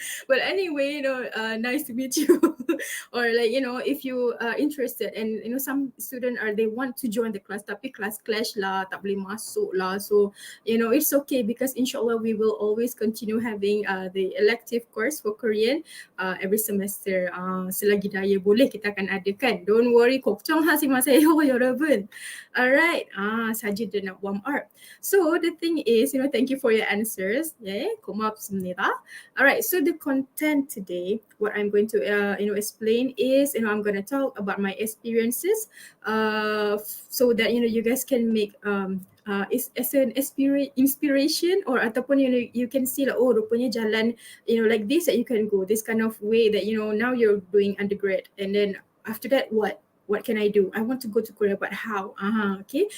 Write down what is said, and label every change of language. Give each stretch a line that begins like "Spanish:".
English: But anyway, nice to meet you. Or like, if you are interested, and some student they want to join the class,
Malay: tapi class clash lah, tak boleh masuk lah.
English: So, it's okay, because insyaAllah we will always continue having the elective course for Korean every semester.
Malay: Selagi daya boleh kita akan adakan.
English: Don't worry,
Korean: 걱정하지 마세요, 여러분.
English: Alright, 사진
Malay: nak
English: warm up. So the thing is, thank you for your answers. Yeah,
Korean: 고맙습니다.
English: Alright, so the content today, what I'm going to explain is, I'm going to talk about my experiences, so that you guys can make as an inspiration, or
Malay: ataupun
English: you can see like,
Malay: oh rupanya jalan
English: like this that you can go, this kind of way that now you're doing undergrad, and then after that what can I do? I want to go to Korea, but how? Okay.